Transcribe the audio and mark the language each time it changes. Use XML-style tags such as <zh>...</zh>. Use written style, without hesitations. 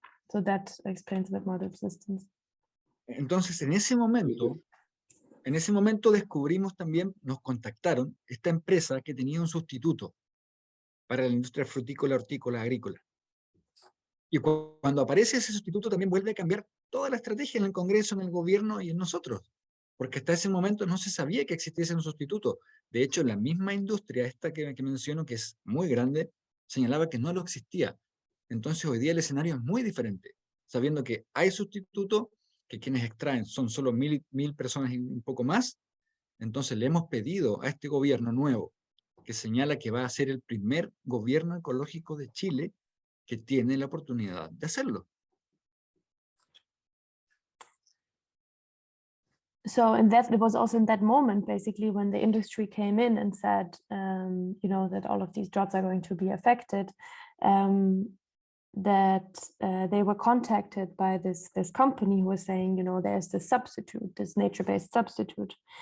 <en>So that explains a bit more the resistance.</en> <es>Entonces, en ese momento descubrimos también, nos contactaron esta empresa que tenía un sustituto para la industria frutícola, hortícola, agrícola. Y cuando aparece ese sustituto también vuelve a cambiar toda la estrategia en el Congreso, en el gobierno y en nosotros. Porque hasta ese momento no se sabía que existiese un sustituto. De hecho, la misma industria, esta que menciono, que es muy grande, señalaba que no lo existía. Entonces hoy día el escenario es muy diferente, sabiendo que hay sustituto, que quienes extraen son solo 1.000 personas y un poco más. Entonces le hemos pedido a este gobierno nuevo, que señala que va a ser el primer gobierno ecológico de Chile que tiene la oportunidad de hacerlo.</es> <en>So it was also in that moment, basically, when the industry came in and said, you know, that all of these jobs are going to be affected, that they were contacted by this company who was saying, you know, there's this substitute, this nature-based substitute.</en>